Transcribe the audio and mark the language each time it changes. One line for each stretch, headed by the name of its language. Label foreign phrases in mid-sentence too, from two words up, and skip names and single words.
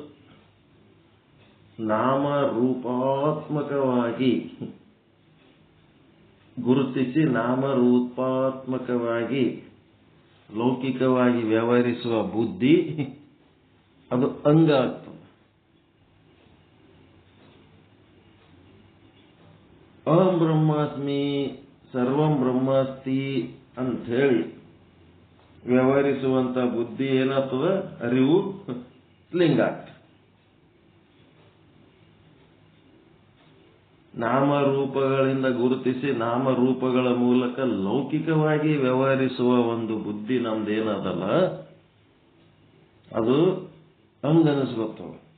Kannada: ನಾಮರೂಪಾತ್ಮಕವಾಗಿ ಗುರುತಿಸಿ ನಾಮರೂಪಾತ್ಮಕವಾಗಿ ಲೌಕಿಕವಾಗಿ ವ್ಯವಹರಿಸುವ ಬುದ್ಧಿ ಅದು ಅಂಗ ಆಗ್ತದೆ.
Sanskrit: ಅಹಂ ಬ್ರಹ್ಮಾಸ್ಮಿ ಸರ್ವಂ ಬ್ರಹ್ಮಾಸ್ತಿ
Kannada: ಅಂತ ಹೇಳಿ ವ್ಯವಹರಿಸುವಂತ ಬುದ್ಧಿ ಏನಾಗ್ತದ? ಅರಿವು ಲಿಂಗ ಆಗ್ತದೆ. ನಾಮರೂಪಗಳಿಂದ ಗುರುತಿಸಿ ನಾಮರೂಪಗಳ ಮೂಲಕ ಲೌಕಿಕವಾಗಿ ವ್ಯವಹರಿಸುವ ಒಂದು ಬುದ್ಧಿ ನಮ್ದೇನದಲ್ಲ ಅದು ಅಂಗನಿಸ್ಕೊತವ.